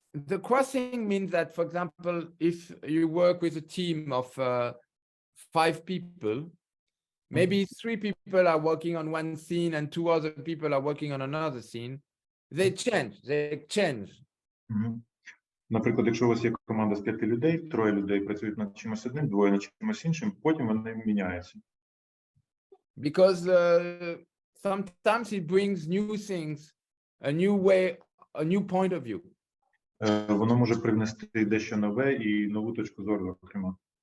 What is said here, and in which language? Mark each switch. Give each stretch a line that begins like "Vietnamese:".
English: The crossing means that, for example, if you work with a team of 5 people, maybe 3 people are working on one scene and 2 other people are working on another scene. They change.
Ukrainian: Наприклад, якщо у вас є команда з 5 людей, 3 людей працюють над чимось одним, 2 над чимось іншим, потім вони міняються.
English: Because sometimes it brings new things, a new way, a new point of view.
Ukrainian: Воно може привнести дещо нове і нову точку зору, зокрема.